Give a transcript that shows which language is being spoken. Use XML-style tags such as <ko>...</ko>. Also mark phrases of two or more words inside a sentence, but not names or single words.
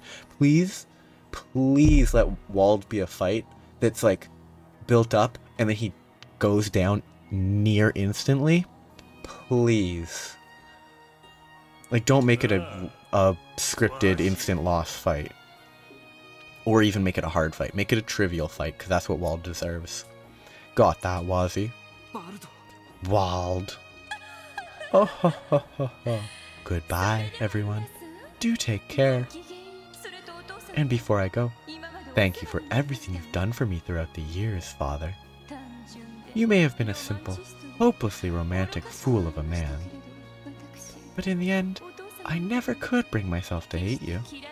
<en>Please, please let Wald be a fight that's, like, built up, and then he goes down near instantly, please. Like, don't make it a scripted instant loss fight. Or even make it a hard fight. Make it a trivial fight, because that's what Wald deserves. Got that, Wazzy? Wald. Oh, ho, ho, ho, ho. Goodbye, everyone. Do take care. And before I go, thank you for everything you've done for me throughout the years, Father. You may have been a simple, hopelessly romantic fool of a man, but in the end, I never could bring myself to hate you.</en>